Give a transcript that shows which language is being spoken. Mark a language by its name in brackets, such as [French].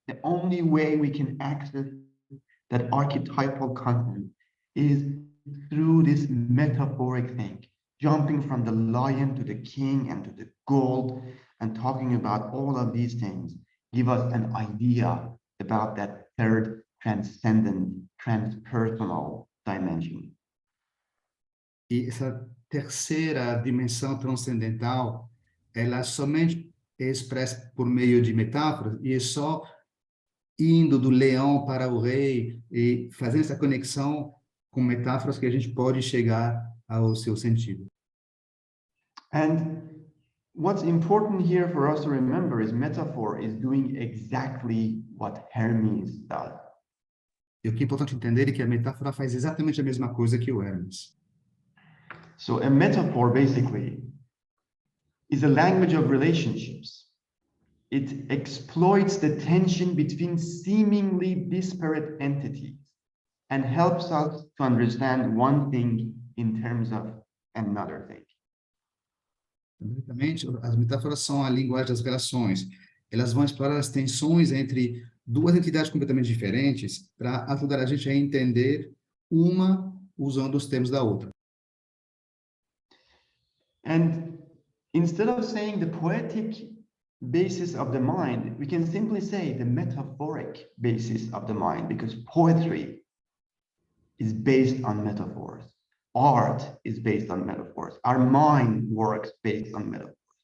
[English] The only way we can access that archetypal content is through this metaphoric thing, jumping from the lion to the king and to the gold, and talking about all of these things give us an idea about that third transcendent, transpersonal dimension. [Portuguese] E essa terceira dimensão transcendental, ela somente é expressa por meio de metáforas, e é só indo do leão para o rei e fazendo essa conexão com metáforas que a gente pode chegar ao seu sentido. [English] And what's important here for us to remember is metaphor is doing exactly what Hermes does. [Portuguese] E o que é importante entender é que a metáfora faz exatamente a mesma coisa que o Hermes. [English] So a metaphor basically is a language of relationships. It exploits the tension between seemingly disparate entities and helps us to understand one thing in terms of another thing. [Portuguese] Basicamente, as metáforas são a linguagem das relações. Elas vão explorar as tensões entre duas entidades completamente diferentes para ajudar a gente a entender uma usando os termos da outra. [English] And instead of saying the poetic basis of the mind, we can simply say the metaphoric basis of the mind, because poetry is based on metaphors. Art is based on metaphors. Our mind works based on metaphors.